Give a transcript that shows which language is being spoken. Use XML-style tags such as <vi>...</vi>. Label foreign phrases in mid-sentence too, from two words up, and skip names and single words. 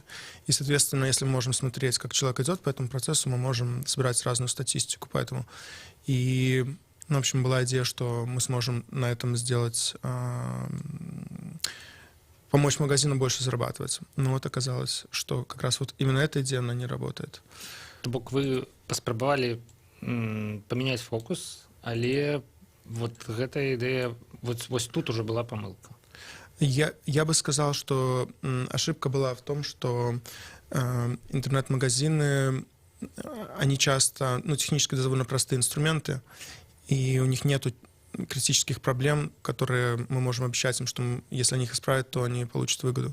<ru>И, соответственно, если мы можем смотреть, как человек идет по этому процессу, мы можем собирать разную статистику. Поэтому и, ну, в общем, была идея, что мы сможем на этом сделать, помочь магазину больше зарабатывать. Но вот оказалось, что как раз вот именно эта идея, она не работает.</ru> <be>То бок вы паспрабавалі памяняць фокус, але вот гэтая ідэя, вось тут уже была помылка.</be> <ru>Я бы сказал, что ошибка была в том, что интернет-магазины, они часто, ну, технически довольно простые инструменты, и у них нет критических проблем, которые мы можем обещать им, что если они их исправят, то они получат выгоду.</ru>